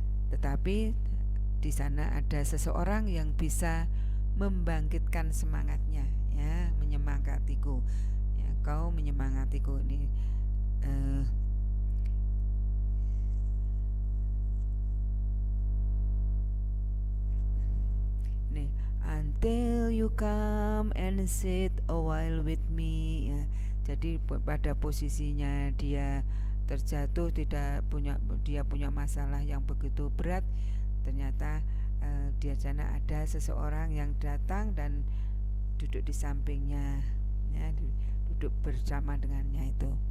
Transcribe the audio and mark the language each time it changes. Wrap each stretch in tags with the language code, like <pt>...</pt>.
<id>Tetapi di sana ada seseorang yang bisa membangkitkan semangatnya, ya, menyemangatiku, ya, kau menyemangatiku.</id> <en>Ini until you come and sit a while with me, ya.</en> <id>Jadi pada posisinya dia terjatuh, dia punya masalah yang begitu berat, ternyata di sana ada seseorang yang datang dan duduk di sampingnya, ya, duduk bersama dengannya itu.</id>